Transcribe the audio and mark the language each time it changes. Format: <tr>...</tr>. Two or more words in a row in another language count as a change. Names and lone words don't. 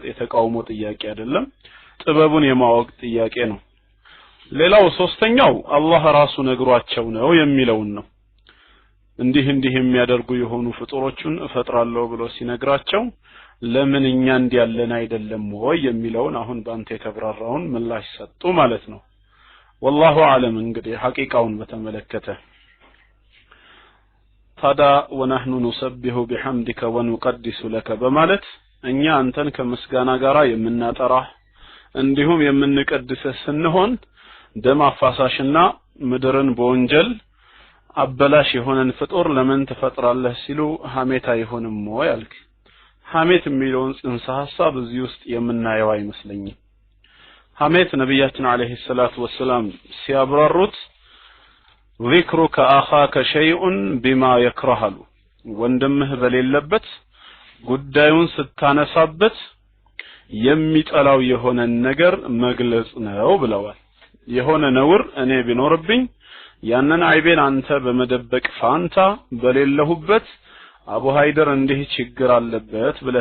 <am>የተቃውሞ ጥያቄ አይደለም ጥበቡን የማወቅ ጥያቄ ነው ሌላው ሶስተኛው አላህ ራሱ ነግሯቸው ነው የሚለውን ነው እንዲህ የሚያደርጉ የሆኑ ፍጡሮችን እፈጥራለሁ ብሎ ሲነግራቸው ለምን እኛ እንዲያለን አይደለም ወይ የሚለውን አሁን ባንተ የተብራራውን ምላሽ ሰጡ ማለት ነው</am> <ar>والله اعلم</ar> <am>እንግዲህ ሐቂቃውን በተመለከተ ታዳ</am> <ar>ونحن نسبح بحمدك ونقدس لك</ar> <am>በማለት እኛ አንተን ከምስጋና ጋራ የምናጠራ እንዲሁም የምንቀድስ ስንሆን ደም አፋሳሽና ምድርን በወንጀል አበላሽ የሆነን ፍጡር ለምን ተፈጥራለህ ሲሉ ሐሜት አይሆንም ወይ አልክ ሐሜት የሚለውን ጽንሰ ሐሳብ እዚህ ውስጥ የምናየው አይመስለኝም ሐሜት ነብያችን</am> <ar>عليه الصلاة والسلام</ar> <am>ሲያብራሩት</am> <ar>ذكرك اخاك شيء بما يكره</ar> <am>ወንድምህ በሌለበት ጉዳዩን ስታነሳበት የሚጠላው የሆነ ነገር መግለጽ ነው ብለዋል የሆነ ነውር እኔ ቢኖርብኝ ያንን አይቤን አንተ በመደበቅ ፋንታ በሌለሁበት አቡ ሃይደር እንዲህ ችግር አለበት ብለህ</am>